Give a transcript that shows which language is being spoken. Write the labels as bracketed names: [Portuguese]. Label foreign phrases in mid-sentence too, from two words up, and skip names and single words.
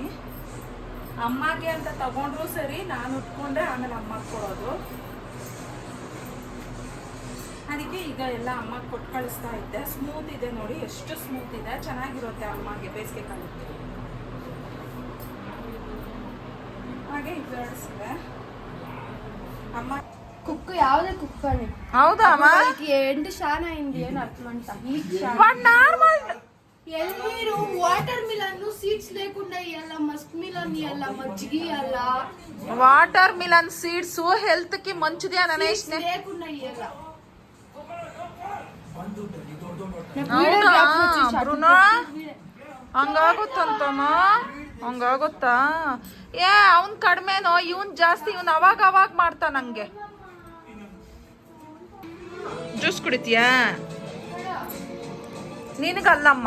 [Kannada] ಅಮ್ಮಗೆ ಅಂತ ತಗೊಂಡ್ರು ಸರಿ, ನಾನು ಉಟ್ಕೊಂಡೆ ಆಮೇಲೆ ಅಮ್ಮಗೆ ಕೊಡೋದು. ಅದಕ್ಕೆ ಈಗ ಎಲ್ಲ ಅಮ್ಮಗೆ ಕೊಟ್ಟು ಕಳಿಸ್ತಾ ಇದ್ದೆ. ಸ್ಮೂತ್ ಇದೆ ನೋಡಿ, ಎಷ್ಟು ಸ್ಮೂತ್ ಇದೆ, ಚೆನ್ನಾಗಿರುತ್ತೆ ಅಮ್ಮಗೆ ಬೇಸಿಗೆ ಕಾಲಕ್ಕೆ. ಹಾಗೆ ಇವೆ ಅಮ್ಮ [Telugu] కుక్క యావదే కుక్క అని [Kannada] ಹೌದಾ ಅಮ್ಮ? [Telugu] ఏంటి షానా అయింది అని అర్థమంట. నార్మల్ మీరు [English] water melon seeds [Telugu] లేకుండా ఇయ్యాల, [English] musk melon [Telugu] ఇయ్యాల, మజ్జిగి ఇయ్యాల. [English] water melon seeds [Telugu] హెల్త్ కి మంచిది అని అనేసి లేకుండా ఇయ్యాల. అవునా ಬ್ರುನೋ? [Kannada] ಹಂಗಾಗುತ್ತಂತಮ್ಮ, ಹಂಗಾಗುತ್ತಾ? ಅವ್ನ್ ಕಡಿಮೆನೋ, ಇವನ್ ಜಾಸ್ತಿ. ಇವನ್ ಅವಾಗ ಮಾಡ್ತಾ ನಂಗೆ. ಜ್ಯೂಸ್ ಕುಡಿತೀಯಾ? ನಿನಗಲ್ಲಮ್ಮ.